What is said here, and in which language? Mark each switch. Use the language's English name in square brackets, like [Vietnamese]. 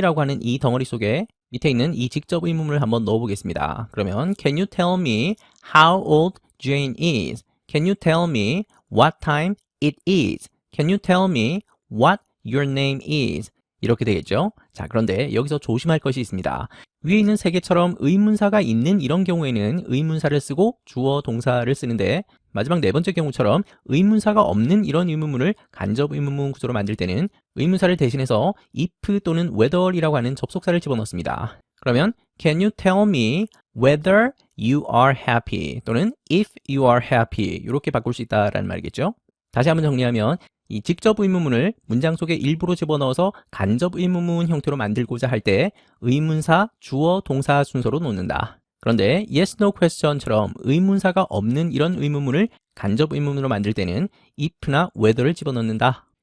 [Korean] 라고 하는 이 덩어리 속에 밑에 있는 이 직접 의문문을 한번 넣어 보겠습니다. 그러면 [English] Can you tell me how old Jane is? Can you tell me what time it is? Can you tell me what your name is? [Korean] 이렇게 되겠죠. 자, 그런데 여기서 조심할 것이 있습니다. 위에 있는 세 개처럼 의문사가 있는 이런 경우에는 의문사를 쓰고 주어 동사를 쓰는데 마지막 네 번째 경우처럼 의문사가 없는 이런 의문문을 간접 의문문 구조로 만들 때는 의문사를 대신해서 if 또는 whether이라고 하는 접속사를 집어넣습니다. 그러면 [English] Can you tell me whether you are happy? [Korean] 또는 [English] if you are happy [Korean] 이렇게 바꿀 수 있다라는 말이겠죠. 다시 한번 정리하면 이 직접 의문문을 문장 속에 일부러 집어넣어서 간접 의문문 형태로 만들고자 할 때 의문사, 주어, 동사 순서로 놓는다. 그런데 yes, no question처럼 의문사가 없는 이런 의문문을 간접 의문문으로 만들 때는 if나 whether를 집어넣는다.